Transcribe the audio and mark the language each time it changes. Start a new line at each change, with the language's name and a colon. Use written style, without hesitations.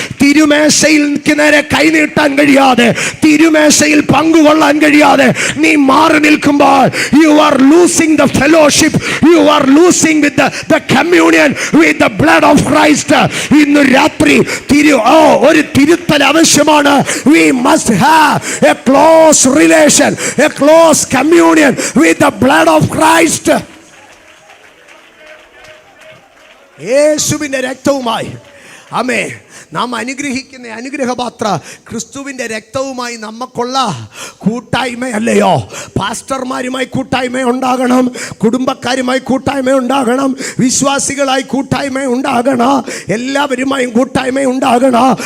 Malayalam: തിരുമേശയിൽ നേരെ കൈനീട്ടാൻ കഴിയാതെ, തിരുമേശയിൽ പങ്കുകൊള്ളാൻ കഴിയാതെ നീ മാറി നിൽക്കുമ്പോൾ
English: You are losing the fellowship, you are losing with the communion with the blood of Christ.
Malayalam: ഇന്ന് രാത്രി ഒരു തിരുത്തൽ ആവശ്യമാണ്.
English: We must have a close relation, a close communion with the blood of Christ.
Malayalam: യേശുവിൻ്റെ രക്തവുമായി ആമേൻ നാം അനുഗ്രഹിക്കുന്ന അനുഗ്രഹപാത്ര ക്രിസ്തുവിൻ്റെ രക്തവുമായി നമുക്കുള്ള കൂട്ടായ്മയല്ലയോ? പാസ്റ്റർമാരുമായി കൂട്ടായ്മ ഉണ്ടാകണം, കുടുംബക്കാരുമായി കൂട്ടായ്മ ഉണ്ടാകണം, വിശ്വാസികളായി കൂട്ടായ്മ ഉണ്ടാകണം, എല്ലാവരുമായും കൂട്ടായ്മ ഉണ്ടാകണം.